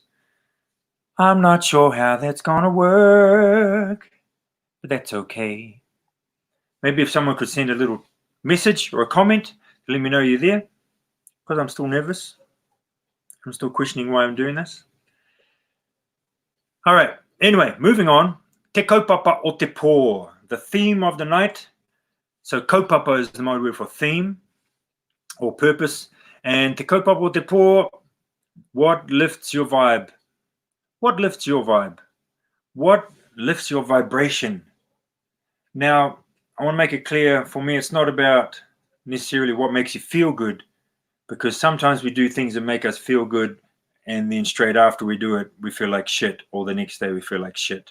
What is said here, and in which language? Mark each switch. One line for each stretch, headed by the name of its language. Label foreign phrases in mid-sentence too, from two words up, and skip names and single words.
English: I'm not sure how that's going to work, but that's okay. Maybe if someone could send a little message or a comment to let me know you're there, because I'm still nervous. I'm still questioning why I'm doing this. All right, anyway, moving on.
Māori: Te kaupapa o te pō,
English: the theme of the night. So kaupapa is the Māori word for theme or purpose.
Māori: And te kaupapa o te pō,
English: what lifts your vibe? What lifts your vibe? What lifts your vibration? Now, I want to make it clear, for me, it's not about necessarily what makes you feel good, because sometimes we do things that make us feel good, and then straight after we do it, we feel like shit, or the next day we feel like shit.